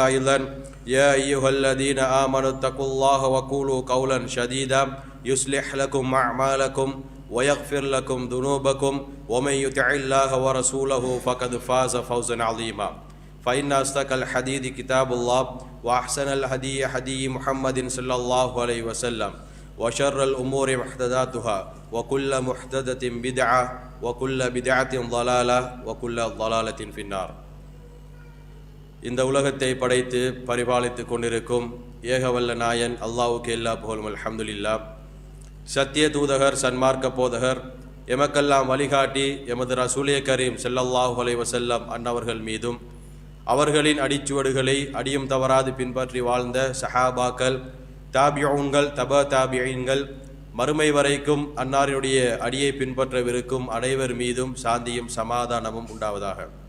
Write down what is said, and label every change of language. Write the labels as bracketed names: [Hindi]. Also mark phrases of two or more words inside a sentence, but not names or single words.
[Arabic] أيضا يا أيها الذين آمنوا اتقوا الله وقولوا قولا سديدا يصلح لكم أعمالكم ويغفر لكم ذنوبكم ومن يطع الله ورسوله فقد فاز فوزا عظيما فإن أصدق الحديث كتاب الله وأحسن الهدي هدي محمد صلى الله عليه وسلم وشر الأمور محدثاتها وكل محدثة بدعة وكل بدعة ضلالة وكل ضلالة في النار. [Tamil] இந்த உலகத்தை படைத்து பரிபாலித்துக் கொண்டிருக்கும் ஏகவல்ல நாயன் அல்லாஹ்வுக்கு எல்லா புகழும் அல்ஹம்துலில்லாஹ். சத்திய தூதகர் சன்மார்க்க போதகர் எமக்கெல்லாம் வழிகாட்டி எமது ரசூலே கரீம் [Arabic] صلى الله عليه وسلم [Tamil] அன்னவர்கள் மீதும் அவர்களின் அடிச்சுவடுகளை அடியும் தவறாது பின்பற்றி வாழ்ந்த சஹாபாக்கள் தாபியூன்கள் தாபியீன்கள் மறுமை வரைக்கும் அன்னாரினுடைய அடியை பின்பற்றவிருக்கும் அனைவர் மீதும் சாந்தியும் சமாதானமும் உண்டாவதாக.